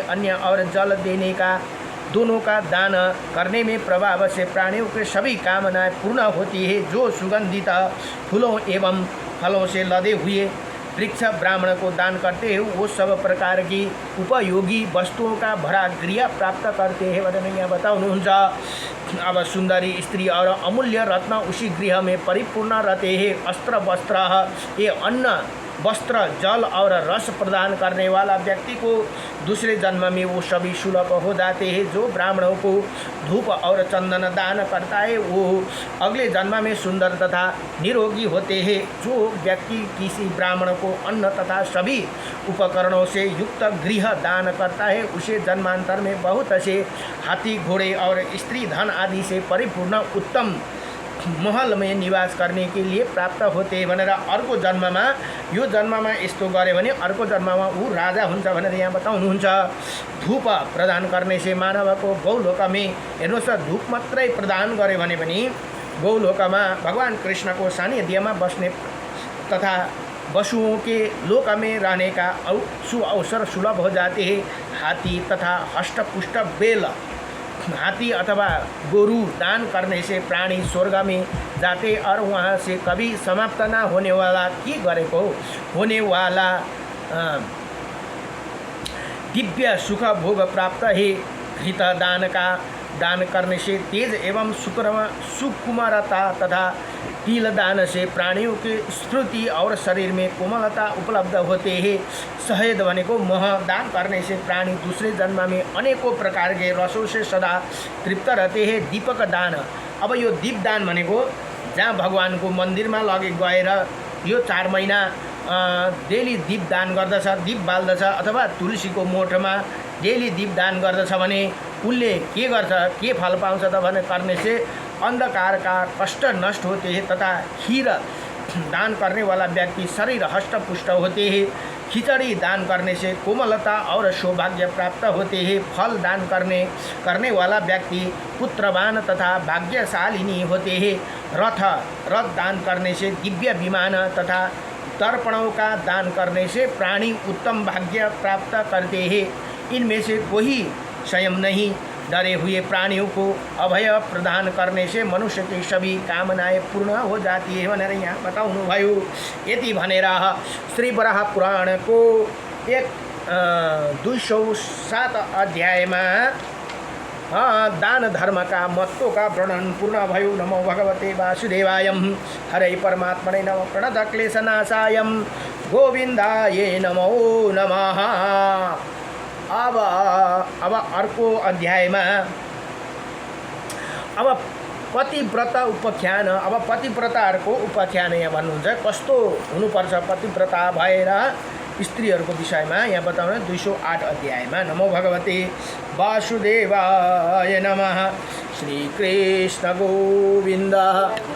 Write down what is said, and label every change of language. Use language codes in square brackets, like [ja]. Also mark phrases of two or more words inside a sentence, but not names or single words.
[hi] अन्य और जल देने का दोनों का दान करने में प्रभाव से प्राणियों के सभी कामनाएं पूर्ण होती है। जो सुगंधित फूलों एवं फलों से लदे हुए वृक्ष ब्राह्मण को दान करते हैं, वो सब प्रकार की उपयोगी वस्तुओं का भरा गृह प्राप्त करते हैं [ne] भनेर यहाँ बताउनुहुन्छ। [hi] अब सुंदरी स्त्री और अमूल्य रत्न उसी गृह में परिपूर्ण रहते हैं। अस्त्र वस्त्र, ये अन्न वस्त्र जल और रस प्रदान करने वाला व्यक्ति को दूसरे जन्म में वो सभी सुलभ हो जाते हैं। जो ब्राह्मणों को धूप और चंदन दान करता है वो अगले जन्म में सुंदर तथा निरोगी होते हैं। जो व्यक्ति किसी ब्राह्मण को अन्न तथा सभी उपकरणों से युक्त गृह दान करता है, उसे जन्मांतर में बहुत से हाथी घोड़े और स्त्री धन आदि से परिपूर्ण उत्तम महल में निवास करने के लिए प्राप्त होते [ne] भनेर अर्को जन्ममा, यो जन्ममा यस्तो गरे भने अर्को जन्ममा ऊ राजा हुन्छ भनेर यहाँ बताउनुहुन्छ। [hi] धूप प्रदान करने से मानव को गौलोक में, [ne] हेर्नुहोस् धूप मात्रै प्रदान गरे भने पनि गौलोकमा भगवान कृष्ण को सानिध्यमा बस्ने [hi] तथा पशुओं के लोक में रहने का अवसर सुलभ हो जाते हैं। हाथी तथा हष्टपुष्ट बेल, हाथी अथवा गोरु दान करने से प्राणी स्वर्ग में जाते और वहाँ से कभी समाप्त ना होने वाला की गरेको होने वाला दिव्य सुख भोग प्राप्त है। घृत दान का दान करने से तेज एवं सुकुमारता तथा तिल दान से प्राणियों के स्मृति और शरीर में कोमलता उपलब्ध होते हैं। शहद [ne] भनेको मह [hi] दान करने से प्राणी दूसरे जन्म में अनेकों प्रकार के रसों से सदा तृप्त रहते हैं। दीपक दान, [ne] अब यो दीप दान भनेको जहाँ भगवान को मंदिर में लगे गएर यो 4 महीना डेली दीप दान गर्दछ, दीप बाल्दछ, अथवा तुलसी को मोठमा डेली दीप दान गर्दछ भने उसले के गर्छ, के फल पाउँछ त भने [hi] करने से अंधकार का कष्ट नष्ट होते हैं [ne] तथा खीर दान करने वाला व्यक्ति शरीर हष्टपुष्ट होते हैं। [hi] खिचड़ी दान करने से कोमलता और सौभाग्य प्राप्त होते हैं। फल दान करने वाला व्यक्ति पुत्रवान तथा भाग्यशालिनी होते हैं। रथ दान करने से दिव्य विमान तथा तर्पणों का दान करने से प्राणी उत्तम भाग्य प्राप्त करते हैं। इनमें से कोई स्वयं नहीं, डरे हुए प्राणियों को अभय प्रदान करने से मनुष्य की सभी कामनाएं पूर्ण हो जाती है [ne] भनेर यहाँ बताउनु भयो। यति भनेर श्री वराह पुराण को 207 अध्यायमा दान धर्म [hi] का महत्व का वर्णन [ne] पूर्ण भयो। [sa] नमो भगवते वासुदेवाय, हरे परमात्मने नमः, प्रणत क्लेशनाशाय गोविन्दाय नमो नमः। [ne] अब अर्को अध्यायमा अब पतिव्रत उपाख्यान, अब पतिव्रताहरूको उपाख्यान यहाँ भन्नुहुन्छ। कस्तो हुनुपर्छ पतिव्रता भएर स्त्रीहरूको विषयमा यहाँ बताउनु 208 अध्यायमा। [sa] नमो भगवते वासुदेवाय नमः। श्री कृष्ण गोविन्द।